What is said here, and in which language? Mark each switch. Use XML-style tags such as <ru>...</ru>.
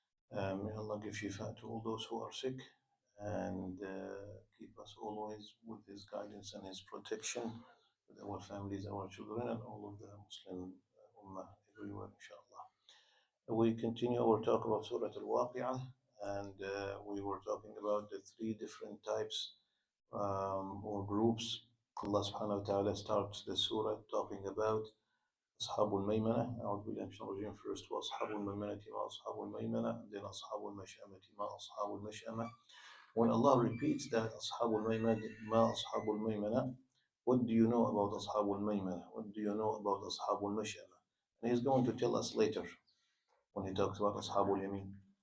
<en>May Allah give shifa to all those who are sick and keep us always with His guidance and His protection with our families, our children, and all of the Muslim Ummah everywhere, inshallah. We continue our talk about Surah Al-Waqi'ah, and we were talking about the three different types or groups. Allah subhanahu wa ta'ala starts the surah talking about أصحاب الميمنة.</en> <ar>أعوذ بالله من الشيطان الرجيم.</ar> <en>First</en> <ar>وأصحاب الميمنة ما أصحاب الميمنة,</ar> <en>and then</en> <ar>أصحاب المشأمة ما أصحاب المشأمة.</ar> <en>When Allah repeats that</en> <ar>أصحاب الميمنة ما أصحاب الميمنة,</ar> <en>what do you know about أصحاب الميمنة? What do you know about أصحاب المشأمة? And He's going to tell us later when He talks about أصحاب اليمين.</en>